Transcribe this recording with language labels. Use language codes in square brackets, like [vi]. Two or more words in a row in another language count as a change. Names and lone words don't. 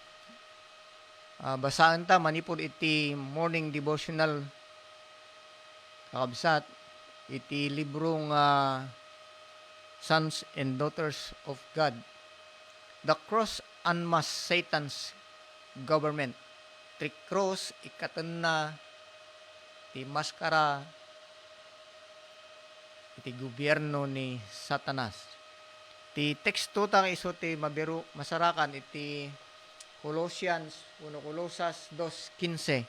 [ilo] basaan ta manipod iti [en] morning devotional [ilo] kakabsat iti librong Sons and Daughters of God. [en] The Cross Unmasked Satan's Government. [ilo] Ti cross ikatan na ti maskara iti gobyerno ni Satanas. Ti teksto ta iso ti mabiru masarakan iti Colossians 1 Colosas 2:15.